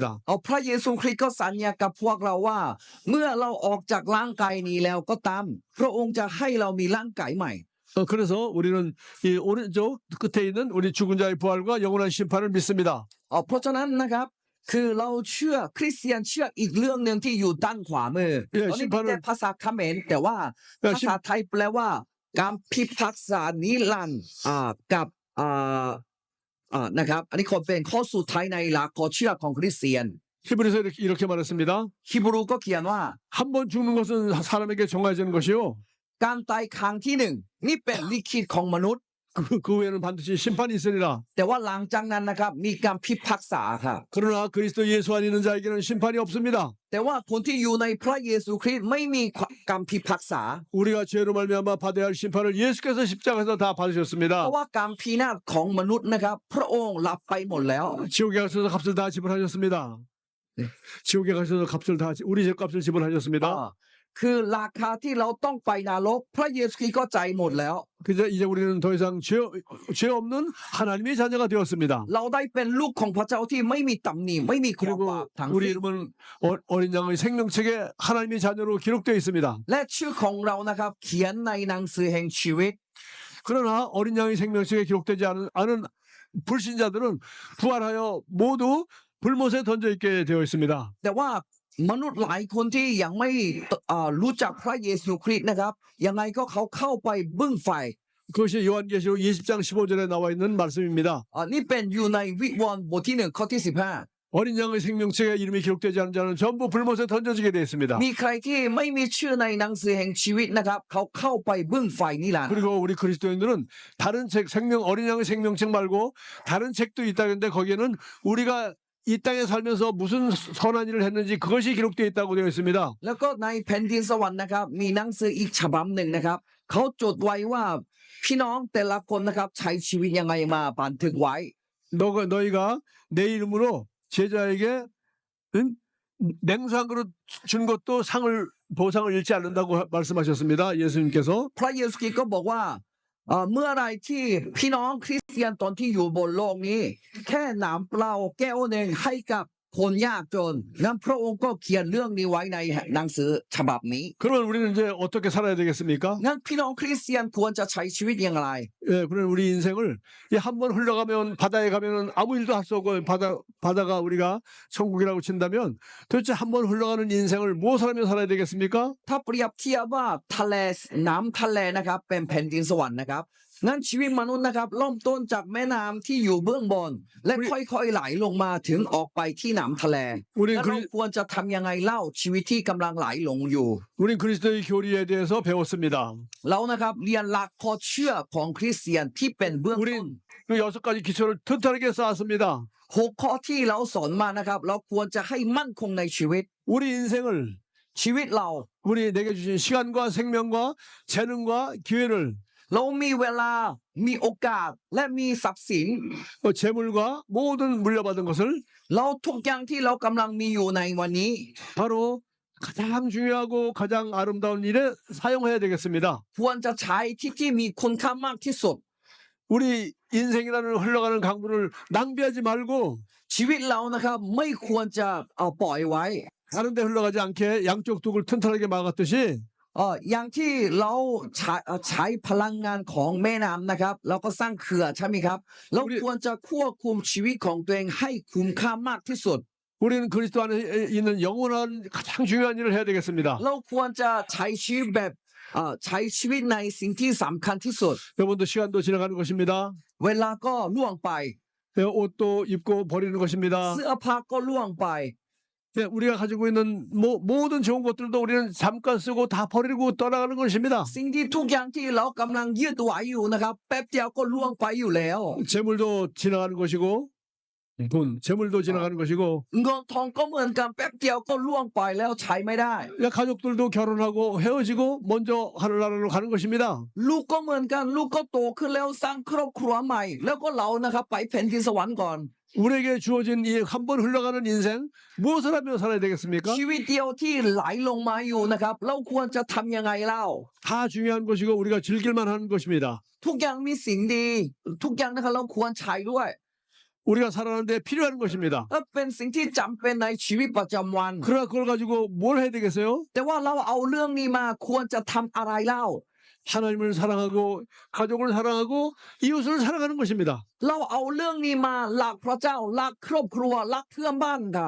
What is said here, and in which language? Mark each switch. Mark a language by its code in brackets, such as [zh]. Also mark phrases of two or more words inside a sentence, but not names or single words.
[th] พระเยซูคริสต์ก็สัญญากับพวกเราว่า เมื่อเราออกจากร่างกายนี้แล้วก็ตาม พระองค์จะให้เรามีร่างกายใหม่ [ko] 그래서 우리는 이 오른쪽 끝에 있는 우리 죽은 자의 부활과 영원한 심판을 믿습니다. [th] เพราะฉะนั้นนะครับ คือเราเชื่อคริสเตียนเชื่ออีกเรื่องหนึ่งที่อยู่ด้านขวามือตอนนี้เป็นแต่ภาษาเขมรแต่ว่าภาษาไทยแปลว่า การพิพากษานิรันดร์กับนะครับ อันนี้คนเป็นข้อสุดท้ายในหลักข้อเชื่อของคริสเตียน [ko] 히브리서 이렇게 말했습니다. [th] ฮิบรูก็เขียนว่า [ko] 한 번 죽는 것은 사람에게 정해지는 것이요. [th] การตายครั้งที่ 1นี่เป็นลิขิตของมนุษย์ [ko] 그 후에는 반드시 심판이 있으리라. [th] แต่ว่าหลังจากนั้นนะครับมีการพิพากษาครับ [ko] 그러나 그리스도 예수 안에 있는 자에게는 심판이 없습니다. [th] แต่ว่าคนที่อยู่ในพระเยซูคริสต์ไม่มีการพิพากษา [ko] 우리가 죄로 말미암아 받아야 할 심판을 예수께서 십자가에서 다 [th] เพ [ko] 받으셨습니다. [th] ราะว่าการพินาศของมนุษย์นะครับ พระองค์รับไปหมดแล้ว [ko] 지옥에 가셔서 값을 다 지불하셨습니다. 네. 지옥에 가셔서 값을 다 우리 죄값을 지불하셨습니다. [th] คือราคาที่เราต้องไปนรกพระเยซูคริสต์ก็จ่ายหมดแล้ว [ko] 그래서 이제 우리는 더 이상 죄 없는 하나님의 자녀가 되었습니다. [th] เราได้เป็นลูกของพระเจ้าที่ไม่มีตำหนิไม่มีความบาป [ko] 그리고 [th] ทั้ง [ko] 우리 [th] สิ้น [ko] 이름은 어린 양의 생명책에 하나님의 자녀로 기록되어 있습니다. [th] และชื่อของเรานะครับ เขียนในหนังสือแห่งชีวิต [ko] 그러나 어린 양의 생명책에 기록되지 않은 불신자들은 부활하여 모두 불못에 던져 있게 되어 있습니다. [th] แต่ว่ามนุษย์หลายคนที่ยังไม่รู้จักพระเยซูคริสต์นะครับ ยังไงก็เขาเข้าไปบึ้งไฟ [ko] 그것이 요한계시록 20장 15절에 나와 있는 말씀입니다. [th] นี่เป็นอยู่ในวิวรณ์บทที่ 1ข้อที่15 [ko] 어린 양의 생명책에 이름이 기록되지 않은 자는 전부 불못에 던져지게 되어 있습니다. [th] มีใครที่ไม่มีชื่อในหนังสือแห่งชีวิตนะครับ เขาเข้าไปบึ้งไฟนิรันดร์ [ko] 그리고 우리 그리스도인들은 다른 책 어린 양의 생명책 말고 다른 책도 있다는데 거기에는 우리가 이 땅에 살면서 무슨 선한 일을 했는지 그것이 기록되어 있다고 되어 있습니다. [th] แล้วก็ในแผ่นดินสวรรค์นะครับ มีหนังสืออีกฉบับหนึ่งนะครับ เขาจดไว้ว่าพี่น้องแต่ละคนนะครับใช้ชีวิตยังไงมาบันทึกไว้ [ko] 너희가 내 이름으로 제자에게 냉상으로 준 것도 보상을 잃지 않는다고 말씀하셨습니다. 예수님께서. [th] พระเยซูคริสต์ก็บอกว่าเมื่อไรที่พี่น้องคริสเตียนตอนที่อยู่บนโลกนี้ แค่น้ำเปล่าแก้วหนึ่งให้กับคนยากจนนั้นพระองค์ก็เขียนเรื่องนี้ไว้ในหนังสือฉบับนี้ [ko] 그러면 우리는 이제 어떻게 살아야 되겠습니까? [th] งั้นพี่น้องคริสเตียนควรจะใช้ชีวิตอย่างไร [ko] 예, 그런 우리 인생을 한번 흘러가면 바다에 가면은 아무 일도 할 수 없고 바다가 우리가 천국이라고 친다면 도대체 한번 흘러가는 인생을 무엇을 하며 살아야 되겠습니까? [th] ถ้าเปรียบเทียบว่าทะเลน้ำทะเลนะครับเป็นแผ่นดินสวรรค์นะครับงั้นชีวิตมนุษย์นะครับเริ่มต้นจากแม่น้ำที่อยู่เบื้องบน และค่อยๆไหลลงมาถึงออกไปที่น้ำทะเล [ko] 우린 [th] แล้วเราควรจะทำยังไงเล่าชีวิตที่กำลังไหลลงอยู่ [ko] 우린 그리스도의 교리에 대해서 배웠습니다. [th] เรานะครับเรียนหลักข้อเชื่อของคริสเตียนที่เป็นเบื้องต้น [ko] 우린 그 6가지 기초를 튼튼하게 쌓았습니다. [th] 6 ข้อที่เราสอนมานะครับ เราควรจะให้มั่นคงในชีวิต [ko] 우리 인생을 [th] ชีวิตเรา [ko] 우리 내게 주신 시간과 생명과 재능과 기회를 [th] เรามีเวลามีโอกาสและมีทรัพย์สิน [ko] 재물과 모든 물려받은 것을 [th] เราทุกอย่างที่เรากำลังมีอยู่ในวันนี้ [ko] 바로 가장 중요하고 가장 아름다운 일에 사용해야 되겠습니다. [th] ควรจะใช้ที่มีคุณค่ามากที่สุด [ko] 우리 인생이라는 흘러가는 강물을 낭비하지 말고 [th] ชีวิตเรานะครับไม่ควรจะเอาปล่อยไว้ [ko] 다른 데 흘러가지 않게 양쪽 둑을 튼튼하게 막았듯이 [th] อย่างที่เราใช้พลังงานของแม่น้ำนะครับเราก็สร้างเขื่อนใช่ไหมครับเราควรจะควบคุมชีวิตของตัวเองให้คุ้มค่ามากที่สุด [ko] 우리는 그리스도 안에 있는 영원한 가장 중요한 일을 해야 되겠습니다. [th] เราควรจะใช้ชีวิตแบบใช้ชีวิตในสิ่งที่สำคัญที่สุด [ko] 여러분도 시간도 지나가는 것입니다. [th] เวลาก็ล่วงไป [ko] 옷도 입고 버리는 것입니다. [th] เสื้อผ้าก็ล่วงไป [ko] 우리가 가지고 있는 모든 좋은 것들도 우리는 잠깐 쓰고 다 버리고 떠나가는 것입니다. [th] สิ่งที่ทุกอย่างที่เรากำลังยึดไว้อยู่นะครับแป๊บเดียวก็ล่วงไปอยู่แล้ว [ko] 재물도 지나가는 것이고 재물도 지나가는 것이고 [th] เงินทองก็เหมือนกันแป๊บเดียวก็ล่วงไปแล้วใช้ไม่ได้ [ko] 가족들도 결혼하고 헤어지고 먼저 하늘나라로 가는 것입니다. [th] ลูกก็เหมือนกันลูกก็โตขึ้นแล้วสร้างครอบครัวใหม่ แล้วก็เรานะครับไปแผ่นดินสวรรค์ก่อน [ko] 우리에게 주어진 이 한 번 흘러가는 인생 무엇을 하며 살아야 되겠습니까? [th] ชีวิตเดียวที่ไหลลงมาอยู่นะครับเราควรจะทำยังไงเล่า [ko] 다 중요한 것이고 우리가 즐길만 하는 것입니다. [th] ทุกอย่างมีสิ่งดีทุกอย่างนะครับเราควรใช้ด้วย [ko] 우리가 살아가는데 필요한 것입니다. [th] เป็นสิ่งที่จำเป็นในชีวิตประจำวัน [ko] 그러나 그걸 가지고 뭘 해야 되겠어요? [th] แต่ว่าเราเอาเรื่องนี้มาควรจะทำอะไรเล่า [ko] 하나님을 사랑하고 가족을 사랑하고 이웃을 사랑하는 것입니다. [th] เราเอาเรื่องนี้มารักพระเจ้ารักครอบครัวรักเพื่อนบ้านครับ